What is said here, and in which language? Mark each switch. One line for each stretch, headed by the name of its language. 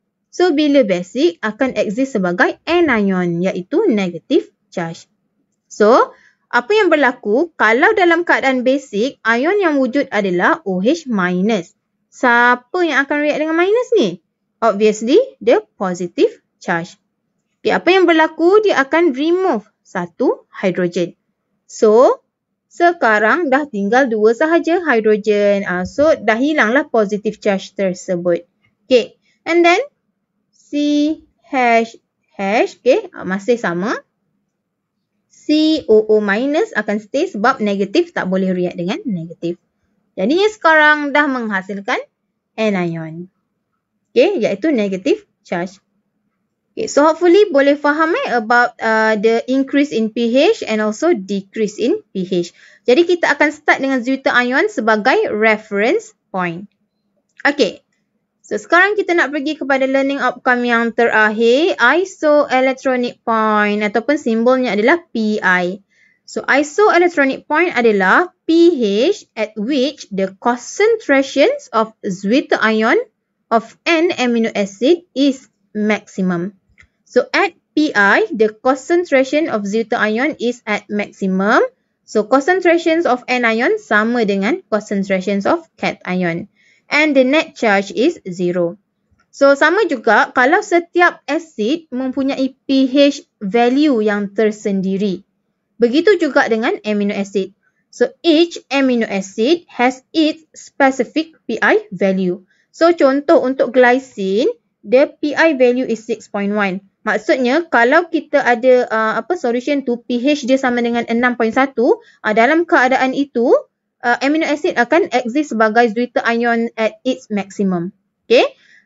Malay: So, bila basic akan exist sebagai anion, iaitu negative charge. So, apa yang berlaku kalau dalam keadaan basic, ion yang wujud adalah OH minus. Siapa yang akan react dengan minus ni?
English: Obviously, the positive charge.
Malay: Okay, apa yang berlaku? Dia akan remove satu hidrogen. So, sekarang dah tinggal 2 sahaja hidrogen. So, dah hilanglah positive charge tersebut. Okay.
English: And then, CH, okay, masih sama.
Malay: COO minus akan stay sebab negatif tak boleh react dengan negatif. Jadinya sekarang dah menghasilkan anion. Okay, iaitu negative charge.
English: Okay, so hopefully
Malay: boleh faham
English: about the increase in pH and also decrease in pH.
Malay: Jadi kita akan start dengan Zwitterion sebagai reference point. Okay, so sekarang kita nak pergi kepada learning outcome yang terakhir, isoelectronic point ataupun simbolnya adalah Pi.
English: So isoelectronic point adalah pH at which the concentrations of Zwitterion of an amino acid is maximum. So at Pi, the concentration of Zwitterion is at maximum. So concentrations of anion
Malay: sama dengan
English: concentrations of cation. And the net charge is 0. So
Malay: sama juga kalau setiap acid mempunyai pH value yang tersendiri. Begitu juga dengan amino acid.
English: So each amino acid has its specific Pi value. So
Malay: contoh untuk
English: glycine, the Pi value is 6.1.
Malay: Maksudnya kalau kita ada solution tu pH dia sama dengan 6.1, dalam keadaan itu amino acid akan exist sebagai Zwitterion
English: at its maximum.
Malay: Okay?